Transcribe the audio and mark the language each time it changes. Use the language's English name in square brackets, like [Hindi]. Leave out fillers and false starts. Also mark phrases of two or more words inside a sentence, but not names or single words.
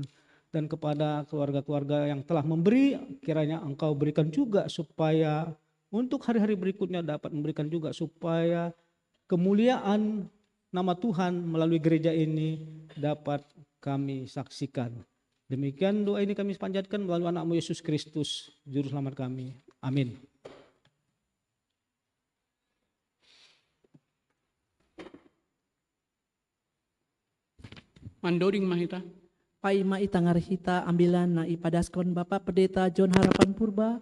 [Indonesian] Dan kepada keluarga-keluarga yang telah memberi, kiranya Engkau berikan juga supaya untuk hari-hari berikutnya dapat memberikan juga supaya kemuliaan nama Tuhan melalui gereja ini dapat kami saksikan. Demikian doa ini kami panjatkan melalui anakmu Yesus Kristus, Juru Selamat kami. Amin. [Batak Simalungun] Mandoring mahita. Paima itangar hita ambilan na ipadaskon Bapak Pendeta John Harapan Purba.